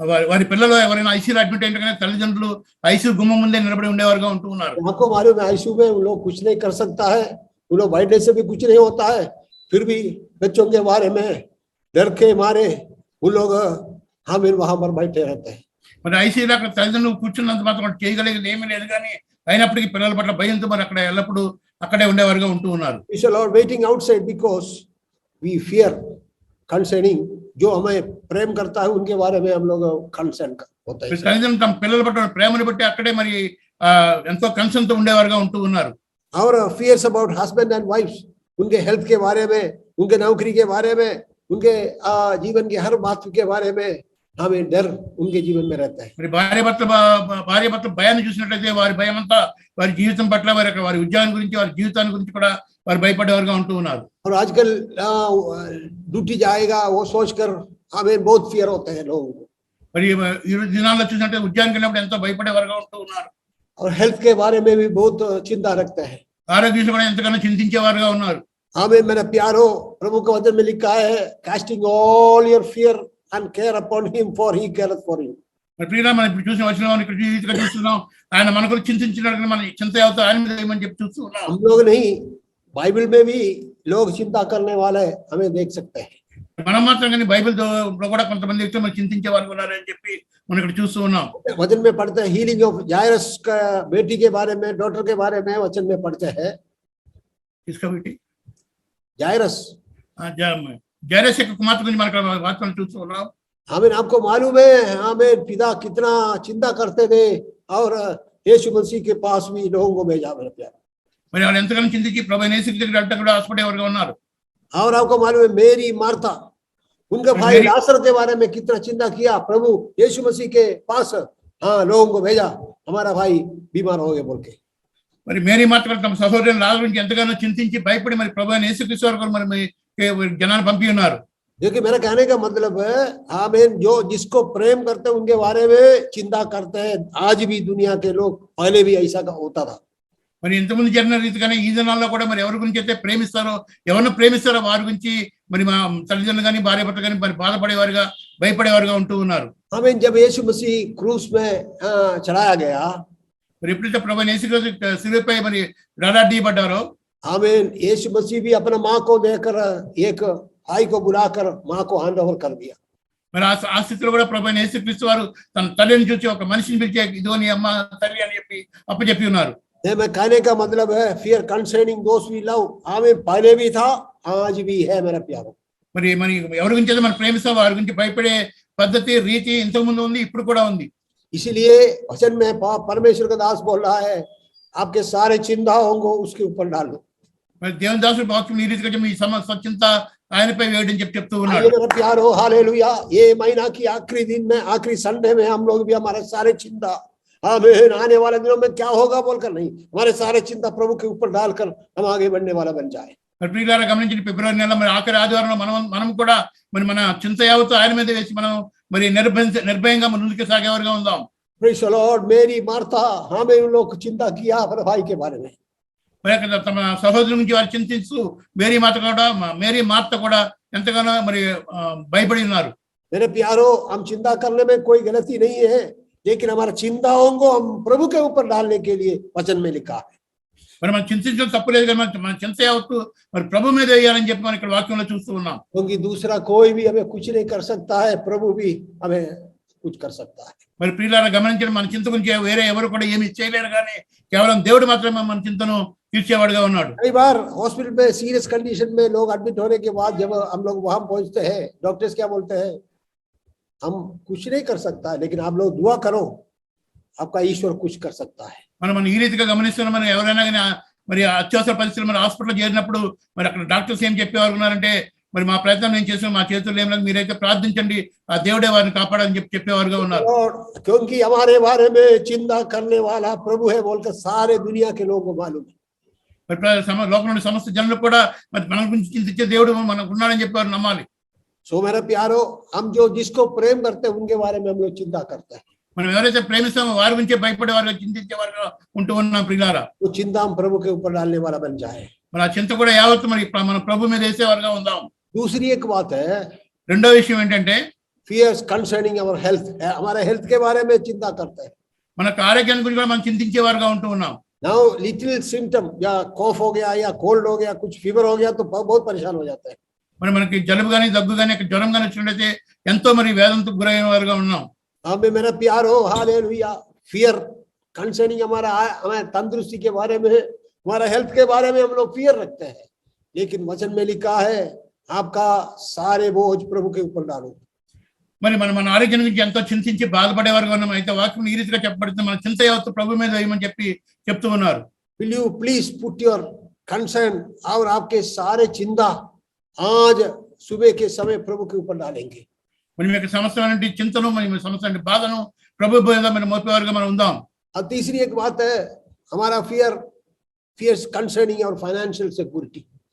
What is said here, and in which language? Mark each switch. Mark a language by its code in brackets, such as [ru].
[te] వారి పిల్లలు ఎవరైనా ఐసీయూలో అడ్మిట్ అయిన కానీ తల్లిదండ్రులు ఐసీయూ గుమ్మం ముందే నిలబడి ఉండేవారుగా ఉంటూ ఉన్నారు. [hi] आपको मालूम है आईसीयू में उन लोग कुछ नहीं कर सकता है, उन लोग बैठने से भी कुछ नहीं होता है, फिर भी बच्चों के बारे में डर के मारे उन लोग हम वहां पर बैठे रहते हैं. [te] మరి ఐసీయూలో అక్కడ తల్లిదండ్రులు కూర్చున్నంత మాత్రం వాళ్ళు చేయగలిగేది ఏమీ లేదు, కానీ అయినప్పటికీ పిల్లల పట్ల భయంతో మరి అక్కడ ఎల్లప్పుడూ అక్కడే ఉండేవారుగా ఉంటూ ఉన్నారు. [en] We shall are waiting outside because we fear concerning [hi] जो हमें प्रेम करता है उनके बारे में हम लोग कंसर्न होते हैं. [te] తల్లిదండ్రులు తమ పిల్లల పట్ల ప్రేమను బట్టి అక్కడే మరి ఎంతో కన్సర్న్ తో ఉండేవారుగా ఉంటూ ఉన్నారు. [hi] और [en] fears about husband and wives, [hi] उनके हेल्थ के बारे में, उनके नौकरी के बारे में, उनके जीवन के हर बात के बारे में हमें डर उनके जीवन में रहता है. [te] మరి భార్య భర్త భయాన్ని చూసినట్లయితే వారి భయం అంతా వారి జీవితం పట్ల వారి ఉద్యోగం గురించి వారి జీవితాన్ని గురించి కూడా వారు భయపడేవారుగా ఉంటూ ఉన్నారు. [hi] और आजकल ड्यूटी जाएगा वो सोचकर हमें बहुत फियर होते हैं लोगों को. [te] మరి ఈ దినాల్లో చూసినట్టే ఉద్యోగానికి వెళ్ళినప్పుడు ఎంతో భయపడేవారుగా ఉంటూ ఉన్నారు. [hi] और हेल्थ के बारे में भी बहुत चिंता रखते हैं. [te] ఆరోగ్యం కూడా ఎంతగానో చింతించేవారుగా ఉన్నారు. [hi] हमें मेरा प्यारो प्रभु के वचन में लिखा है, [en] Casting all your fear and care upon him for he careth for you. [te] మరి ప్రియులారా, మనం ఇప్పుడు చూసిన వచనం ఇక్కడ ఈ రీతిగా చూస్తున్నాం. ఆయన మన గురించి చింతించినట్టు మన చింత అవుతా ఆయన మీద ఏమని చెప్పి చూస్తూ ఉన్నాం. [hi] हम लोग नहीं, बाइबल में भी लोग चिंता करने वाले हमें देख सकते हैं. [te] మనం మాత్రం కానీ బైబిల్ కూడా కొంతమంది వ్యక్తులు మనం చింతించే వారు ఉన్నారని చెప్పి మనం ఇక్కడ చూస్తూ ఉన్నాం. [hi] वचन में पढ़ते हैं हीलिंग ऑफ जायरस का बेटी के बारे में, डॉटर के बारे में वचन में पढ़ते हैं. किसका बेटी? जायरस. [te] జైరస్ యొక్క కుమార్తె గురించి మనకు వాక్యం చూస్తూ ఉన్నాం. [hi] हमें आपको मालूम है हमें पिता कितना चिंता करते थे और यीशु मसीह के पास भी लोगों को भेजा मेरे प्यारे. [te] మరి వాళ్ళు ఎంతగానో చింతించి ప్రభు యేసు దగ్గర వెళ్ళటం కూడా ఆశపడేవారుగా ఉన్నారు. [hi] और आपको मालूम है मेरी मार्था उनका भाई लाजर के बारे में कितना चिंता किया, प्रभु यीशु मसीह के पास लोगों को भेजा, हमारा भाई बीमार हो गया बोल के. [te] మరి మేరీ మాత్రం తమ సహోదరుని లాజరు గురించి ఎంతగానో చింతించి భయపడి మరి ప్రభు యేసుక్రీస్తు వారు మరి జనాన్ని పంపి ఉన్నారు. [hi] देखिए मेरा कहने का मतलब है आमीन, जो जिसको प्रेम करते हैं उनके बारे में चिंता करते हैं. आज भी दुनिया के लोग, पहले भी ऐसा होता था. [te] మరి ఇంతకుముందు జరిగిన రీతిగానే ఈ దినాల్లో కూడా మరి ఎవరి గురించి అయితే ప్రేమిస్తారో, ఎవరిని ప్రేమిస్తారో వారి గురించి మరి మా తల్లిదండ్రులు కానీ భార్య భర్త కానీ మరి బాధపడేవారుగా భయపడేవారుగా ఉంటూ ఉన్నారు. [hi] आमीन. जब यीशु मसीह क्रूस में चढ़ाया गया, [te] మరి ఎప్పుడైతే ప్రభు యేసుక్రీస్తు శిలువపై మరి వేలాడదీయబడ్డారో, [hi] आमीन, यीशु मसीह भी अपना माँ को देकर एक भाई को बुलाकर माँ को हैंड ओवर कर दिया. [te] మరి ఆ స్థితిలో కూడా ప్రభు యేసుక్రీస్తు వారు తన తల్లిని చూసి ఒక మనిషిని పిలిచి ఇదిగో నీ అమ్మ తల్లి అని చెప్పి అప్పచెప్పి ఉన్నారు. [hi] मैं कहने का मतलब है [en] fear concerning those we love, [hi] आमीन, पहले भी था आज भी है मेरा प्यारो. [te] మరి ఎవరి గురించి అయితే మనం ప్రేమిస్తాం వారి గురించి భయపడే పద్ధతి రీతి ఇంతకు ముందు ఉంది, ఇప్పుడు కూడా ఉంది. [hi] इसीलिए वचन में परमेश्वर का दास बोल रहा है, आपके सारे चिंताओं को उसके ऊपर डाल दो. [te] మరి దేవుని దాసుడు వాక్యం ఈ రీతిగా మీ సమస్త చింత ఆయనపై వేయడం చెప్తూ ఉన్నాడు. [hi] मेरा प्यारो हालेलुया, ये महीना की आखिरी दिन में, आखिरी संडे में हम लोग भी हमारे सारे चिंता, आमीन, आने वाले दिनों में क्या होगा बोलकर नहीं, हमारे सारे चिंता प्रभु के ऊपर डालकर हम आगे बढ़ने वाला बन जाए. [te] మరి ప్రియులారా గమనించండి, ఫిబ్రవరి నెల మరి ఆఖరి ఆదివారంలో మనం కూడా మరి మన చింత యావత్తు ఆయన మీద వేసి మనం మరి నిర్భయంగా ముందుకు సాగేవారుగా ఉందాం. [en] Praise the Lord. [hi] मेरी मार्था, हमें उन लोग चिंता किया अपने भाई के बारे में. [te] మరి తమ సహోదరుల గురించి వారు చింతిస్తూ మేరీ మార్త కూడా ఎంతగానో మరి భయపడి ఉన్నారు. [hi] मेरे प्यारो, हम चिंता करने में कोई गलती नहीं है, लेकिन हमारा चिंताओं को हम प्रभु के ऊपर डालने के लिए वचन में लिखा है. [te] మరి మనం చింతించడం తప్పులేదు, కానీ మన చింత యావత్తు మరి ప్రభు మీద వేయాలని చెప్పి మనం ఇక్కడ వాక్యంలో చూస్తూ ఉన్నాం. [hi] क्योंकि दूसरा कोई भी हमें कुछ नहीं कर सकता है, प्रभु भी हमें कुछ कर सकता है. [te] మరి ప్రియులారా గమనించండి, మన చింత గురించి వేరే ఎవరు కూడా ఏమి చేయలేరు, కానీ కేవలం దేవుడు మాత్రమే మన చింతను తీర్చేవాడుగా ఉన్నాడు. [hi] कई बार हॉस्पिटल में सीरियस कंडीशन में लोग एडमिट होने के बाद जब हम लोग वहां पहुंचते हैं, डॉक्टर्स क्या बोलते हैं, हम कुछ नहीं कर सकता है, लेकिन आप लोग दुआ करो, आपका ईश्वर कुछ कर सकता है. [te] మనం ఈ రీతిగా గమనిస్తున్నాం. మనం ఎవరైనా కానీ మరి అత్యవసర పరిస్థితులు మరి హాస్పిటల్ చేరినప్పుడు మరి అక్కడ డాక్టర్స్ ఏం చెప్పేవారు ఉన్నారంటే, మరి మా ప్రయత్నం నేను చేసిన మా చేతుల్లో ఏం లేదు, మీరైతే ప్రార్థించండి, ఆ దేవుడే వారిని కాపాడని చెప్పేవారుగా ఉన్నారు. [hi] क्योंकि हमारे बारे में चिंता करने वाला प्रभु है बोलकर सारे दुनिया के लोगों को मालूम है. [te] మరి లోకంలోని సమస్త జనులకు కూడా మరి మన గురించి చింతించే దేవుడు మనకు ఉన్నాడని చెప్పేవారు నమ్మాలి. [hi] सो मेरा प्यारो, हम जो जिसको प्रेम करते हैं उनके बारे में हम लोग चिंता करते हैं. [te] మనం ఎవరైతే ప్రేమిస్తామో వారి గురించే భయపడే వారుగా చింతించే వారుగా ఉంటూ ఉన్నాం. ప్రియులారా, [hi] वो चिंता हम प्रभु के ऊपर डालने वाला बन जाए. [te] మరి ఆ చింత కూడా యావత్తు మరి మన ప్రభు మీద వేసేవారుగా ఉందాం. [hi] दूसरी एक बात है, [te] రెండో విషయం ఏంటంటే, [en] fears concerning our health, [hi] हमारे health के बारे में चिंता करते हैं. [te] మనకు ఆరోగ్యాన్ని గురించి కూడా మనం చింతించేవారుగా ఉంటూ ఉన్నాం. [hi] Now little symptom या cough हो गया या cold हो गया, कुछ fever हो गया तो बहुत परेशान हो जाते हैं. [te] మరి మనకి జలుబు కానీ దగ్గు కానీ జ్వరం కానీ వచ్చినట్లయితే ఎంతో మరి వేదంతో గురైన వారుగా ఉన్నాం. [hi] हमें मेरा प्यार हो, हालेलुया. फियर कंसर्निंग हमारे तंदुरुस्ती के बारे में, हमारा हेल्थ के बारे में हम लोग फियर रखते हैं, लेकिन वचन में लिखा है आपका सारे बोझ प्रभु के ऊपर डालो. [te] మరి మన ఆరోగ్యం గురించి ఎంతో చింతించి బాధపడేవారుగా ఉన్నాం. అయితే వాక్యం ఈ రీతిగా చెప్పబడుతుంది, మన చింత యావత్తు ప్రభు మీద వేయమని చెప్పి చెప్తూ ఉన్నారు. [en] Will you please put your concern [hi] और आपके सारे चिंता आज सुबह के समय प्रभु के ऊपर डालेंगे. [te] మరి మీకు సమస్య చింతను, మరి సమస్య బాధను ప్రభు మీద మనం మోపేవారుగా మనం ఉందాం. [hi] और तीसरी एक बात है हमारा फियर्स कंसर्निंग और फाइनेंशियल सिक्योरिटी.